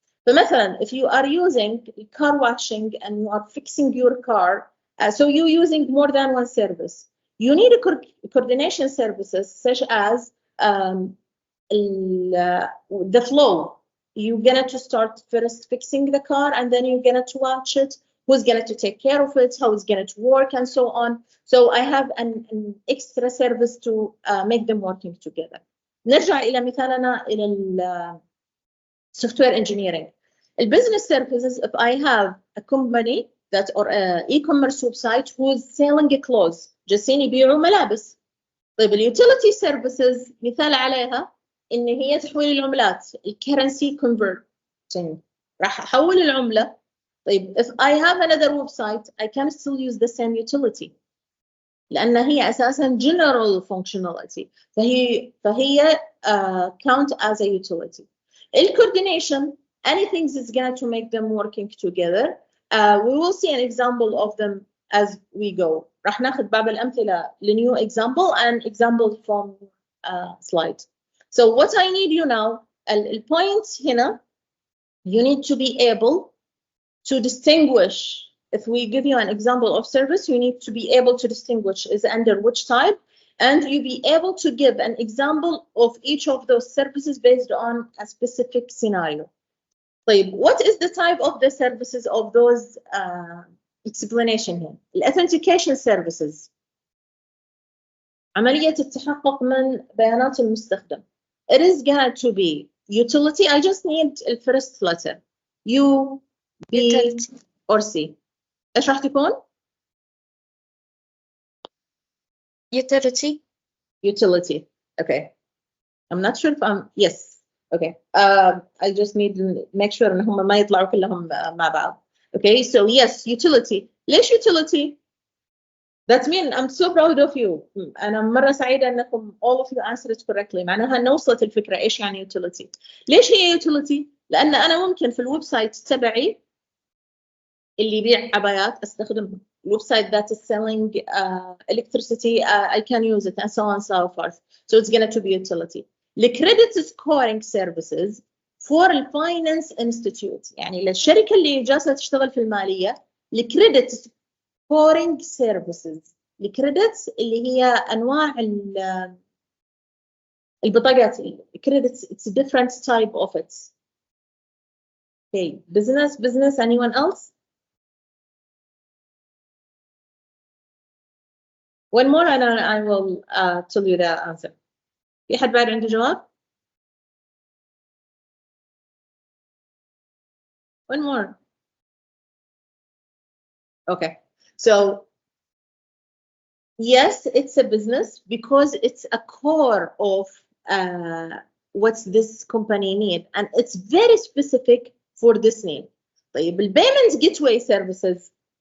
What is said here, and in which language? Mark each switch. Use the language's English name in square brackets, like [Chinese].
[English] فمثلا if you are using car washing and you are fixing your car so you're using more than one service you need a coordination services such as the flow. You're gonna to start first fixing the car and then you're gonna to watch it, who's gonna to take care of it, how it's gonna to work and so on. So I have an extra service to make them working together. [Arabic] نرجع إلى مثالنا إلى software engineering. [English] Business services if I have a company that or e-commerce website who's selling clothes [Arabic] جالسين يبيعوا ملابس. طيب utility services مثال عليها إن هي تحويل العملات [English] currency converting [Arabic] راح أحول العملة. [English] طيب if I have another website I can still use the same utility [Arabic] لأن هي أساساً [English] general functionality فهي count as a utility. coordination anything is going to make them working together. We will see an example of them as we go. [Arabic] راح ناخذ بعض الأمثلة ل [English] new example and example from slide. So what I need you now الpoints هنا you need to be able to distinguish. If we give you an example of service you need to be able to distinguish is under which type and you be able to give an example of each of those services based on a specific scenario. طيب what is the type of the services of those explanation here. [Arabic] authentication services عملية التحقق من بيانات المستخدم. [English] It is going to be utility. I just need the first letter U B utility. [Arabic] Or C. إيش راح تكون؟ [English] utility. Utility. Okay. I'm not sure if I'm yes. Okay. I just need to make sure [Arabic] إن هم ما يطلعوا كلهم مع بعض. [English] Okay. So yes, utility. ليش utility? That means I'm so proud of you. [Arabic] أنا مرة سعيدة أنكم [English] all of you answered correctly. [Arabic] معناها أن وصلت الفكرة إيش يعني utility. ليش هي utility؟ لأن أنا ممكن في الويب سايت تبعي اللي يبيع عبايات استخدم الويب سايت [English] that is selling electricity I can use it and so on and so forth. So it's going to be utility. [Arabic] الكريدت scoring services [English] for the finance institute [Arabic] يعني للشركة اللي جالسة تشتغل في المالية الكريدت scoring services. الكريدت اللي هي أنواع البطاقات الكريدت [English] it's a different type of it. Okay, business anyone else? One more and I will tell you the answer. [Arabic] في حد بعد عنده جواب؟ [English] One more. Okay. So yes, it's a business because it's a core of what this company need and it's very specific for this need. طيب payment gateway services.